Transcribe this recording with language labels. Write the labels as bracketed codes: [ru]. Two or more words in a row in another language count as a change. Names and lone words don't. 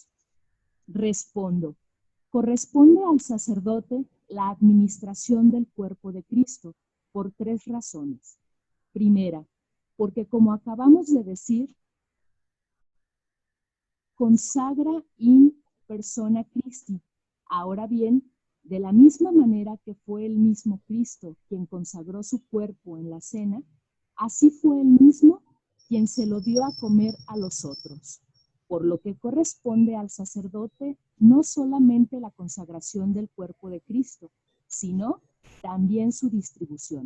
[es] Respondo, corresponde al sacerdote la administración del cuerpo de Cristo por 3 razones. Primera, porque como acabamos de decir, consagra [la] in persona Christi. [es] Ahora bien, de la misma manera que fue el mismo Cristo quien consagró su cuerpo en la cena, así fue él mismo quien se lo dio a comer a los otros, por lo que corresponde al sacerdote no solamente la consagración del cuerpo de Cristo, sino también su distribución.